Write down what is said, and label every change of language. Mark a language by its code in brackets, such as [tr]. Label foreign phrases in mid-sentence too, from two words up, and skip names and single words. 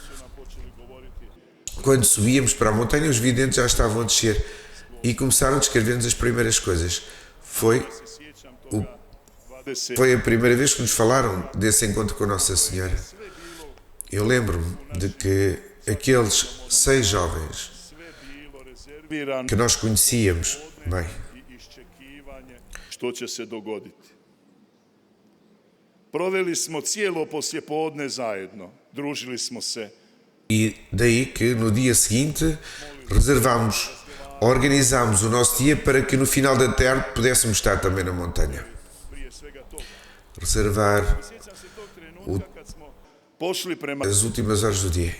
[pt] Quando subíamos para a montanha, os videntes já estavam a descer e começaram a descrever-nos as primeiras coisas. Foi a primeira vez que nos falaram desse encontro com Nossa Senhora. Eu lembro-me de que aqueles 6 jovens que nós conhecíamos bem, [hr] što će se dogoditi. Proveli smo cijelo poslijepodne zajedno, družili smo se. [pt] e daí que no dia seguinte organizámos o nosso dia para que no final da tarde pudéssemos estar também na montanha. Reservar as últimas horas do dia.